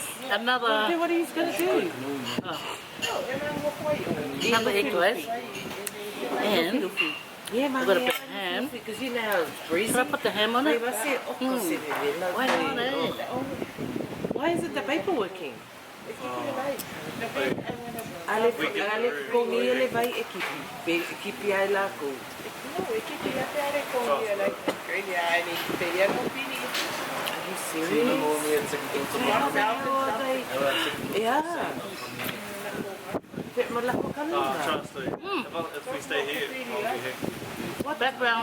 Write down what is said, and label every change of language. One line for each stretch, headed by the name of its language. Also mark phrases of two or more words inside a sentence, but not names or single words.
English: Okay. Another. What are you going to do? Another egg glaze. And yeah, I've got a bit of ham. Because you know how it's breezy. Can I put the ham on it? Why not? Why isn't the paper working? Ale ko ni ele vai ekipi ai la ko. Are you serious? Yeah. I'm trying to stay. If we stay here, I'll be here. What background